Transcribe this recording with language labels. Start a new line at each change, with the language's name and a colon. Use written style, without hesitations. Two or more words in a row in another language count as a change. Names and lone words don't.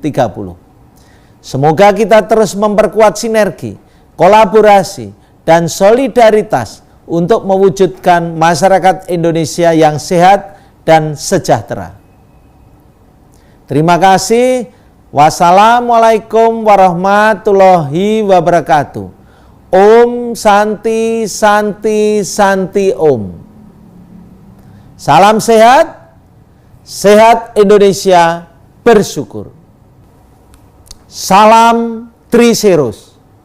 Indonesian: Semoga kita terus memperkuat sinergi, kolaborasi, dan solidaritas untuk mewujudkan masyarakat Indonesia yang sehat dan sejahtera. Terima kasih.
Arabic: Wassalamualaikum warahmatullahi wabarakatuh.
Sanskrit: Om Santi Santi Santi Om.
Indonesian: Salam sehat, sehat Indonesia bersyukur. Salam Triserus.